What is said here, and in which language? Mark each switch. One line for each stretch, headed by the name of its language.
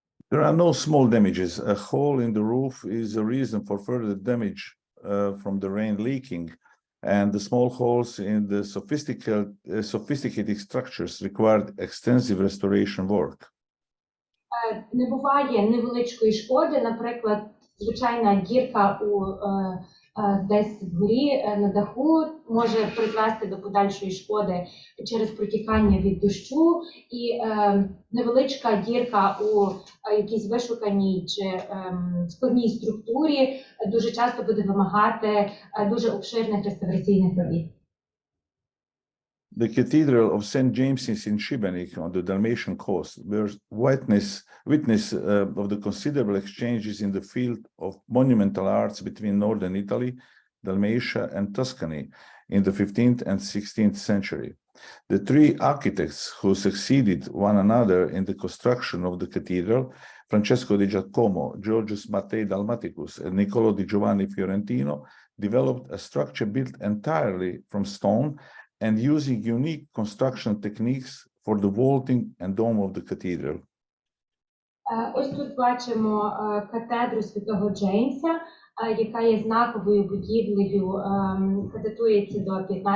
English: There are no small damages. A hole in the roof is a reason for further damage from the rain leaking, and the small holes in the sophisticated structures required extensive restoration work.
Ukrainian: Не буває невеличкої шкоди, наприклад, звичайна дірка десь вгорі на даху може призвести до подальшої шкоди через протікання від дощу, і невеличка дірка у якійсь вишуканій чи складній структурі дуже часто буде вимагати дуже обширних реставраційних робіт.
English: The Cathedral of St. James's in Šibenik on the Dalmatian coast bears witness of the considerable exchanges in the field of monumental arts between northern Italy, Dalmatia, and Tuscany in the 15th and 16th century. The three architects who succeeded one another in the construction of the cathedral, Francesco di Giacomo, Georgius Mattei Dalmaticus, and Niccolo di Giovanni Fiorentino, developed a structure built entirely from stone and using unique construction techniques for the vaulting and dome of the cathedral.
Ukrainian: Ось тут бачимо катедру Святого Джеймса, яка є знаковою будівлею, яка датується до